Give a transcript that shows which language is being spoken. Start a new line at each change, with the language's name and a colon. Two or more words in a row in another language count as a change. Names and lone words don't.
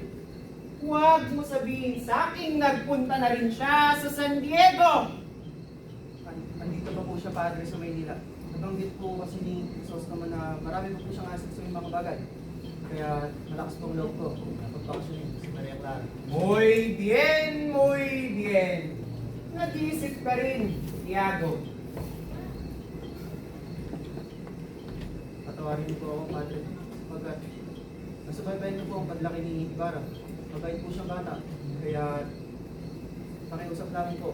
Filipino: Huwag mo sabihin sa akin nagpunta na rin siya sa San Diego. Andito pa po siya, Padre, sa Maynila. Nabanggit po kasi ni Crisostomo na marami po siyang asik sa mga bagay. Kaya malakas pong loob ko na pagbakasyonin si Maria Clara.
Spanish: Muy bien, muy bien.
Filipino: Nag-iisip ka rin, Tiago. Patawarin niyo po ako, Padre. Pagkat nasubaybayan niyo po ang paglaki ni Ibarra. Mabait po siyang bata. Kaya pakiusap namin po.